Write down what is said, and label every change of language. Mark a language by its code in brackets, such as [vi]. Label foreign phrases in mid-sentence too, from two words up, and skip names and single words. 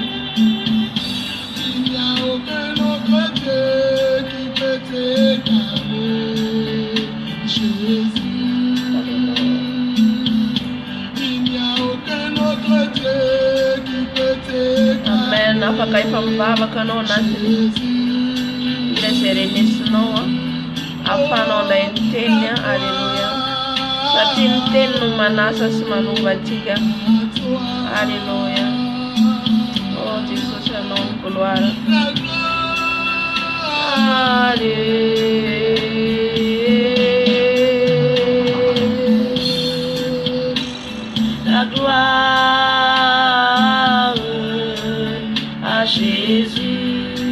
[fr] Il n'y a aucun autre Dieu qui peut t'égaler. Jésus. Il n'y a aucun autre Dieu qui peut t'égaler. [mg] afaka efa mivavaka anao anatiny ilay zay renesinao ahafahanao andray ny teny. Alleluia. Satria ny teny no manasa sy manova antsika. Alleluia. Oh Jesosy, anao ny gloire. [fr] La gloire à Jésus.